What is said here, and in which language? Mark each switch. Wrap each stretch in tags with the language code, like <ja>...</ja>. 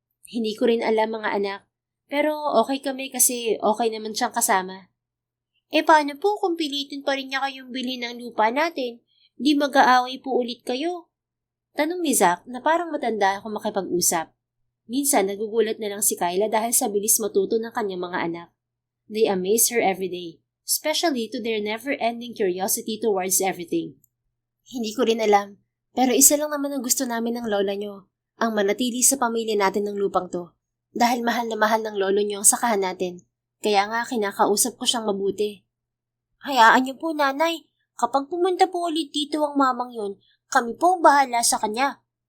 <tl>Hindi ko rin alam mga anak. Pero okay kami kasi okay naman siyang kasama. Paano po kung pilitin pa rin niya kayong bilhin ng lupa natin? Di mag-aaway po ulit kayo? Tanong ni Zack na parang matanda kung makipag-usap. Minsan nagugulat na lang si Kyla dahil sa bilis matuto ng kanyang mga anak.</tl> <en>They amaze her every day, especially to their never-ending curiosity towards everything.</en> <tl>Hindi ko rin alam, pero isa lang naman ang gusto namin ng lola nyo, ang manatili sa pamilya natin ng lupang to. Dahil mahal na mahal ng lolo nyo ang sakahan natin, kaya nga kinakausap ko siyang mabuti. Hayaan niyo po nanay, kapag pumunta po ulit dito ang mamang yun, kami po bahala sa kanya.</tl>